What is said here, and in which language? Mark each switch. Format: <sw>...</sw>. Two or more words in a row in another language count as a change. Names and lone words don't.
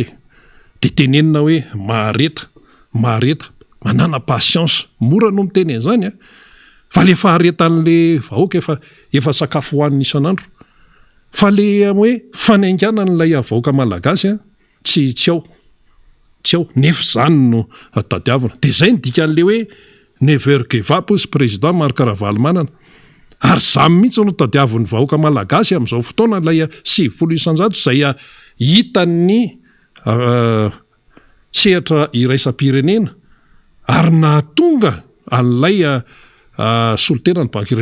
<mg>Dia tenenina hoe mahareta, manana patience, mora no miteny an'izany fa le faharetan'le vahoaka efa sakafo hohaniny isan'andro. Fa le hoe fanainganana ilay vahoaka malagasy tsy ao nefa zany no tadiavina. Dia zay ny dikan'le hoe</mg> <en>never give up</en> <mg>sy président Marc Ravalomanana. Ary zamy mihitsy no tadiavin'ny vahoaka malagasy amin'izao fotoana ilay 70 isanjato izay hitan'ny sehatra iraisam-pirenena ary nahatonga an'ilay solotena ny banky</mg>